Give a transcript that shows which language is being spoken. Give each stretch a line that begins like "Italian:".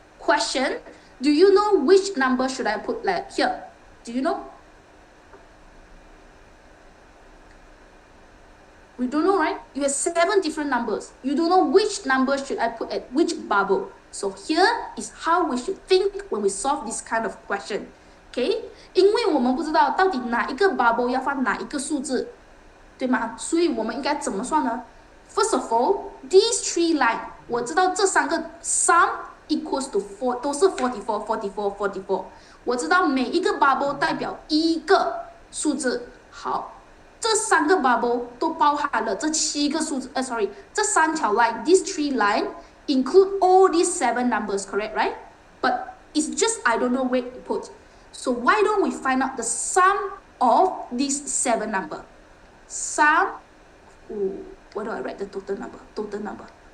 English: Question, do you know which number should I put like here? Do you know? We don't know, right? You have 7 different numbers. You don't know which number should I put at which bubble. So here is how we should think when we solve this kind of question. Okay?
Chinese: 因为我们不知道到底哪一个 bubble 要放哪一个数字，对吗？所以我们应该怎么算呢？
English: First of all, these 3 lines,
Chinese: 我知道这3个
English: sum equals to 4,
Chinese: 都是
English: 44, 44, 44.
Chinese: 我知道每一个 bubble 代表一个数字。好，这3个 bubble 都包含了这7个数字。
English: sorry,
Chinese: 这3条
English: line, these 3 lines include all these 7 numbers, correct, right? But it's just I don't know where to put. So why don't we find out the sum of these 7 numbers? Sum, where do I write the total number? Total number.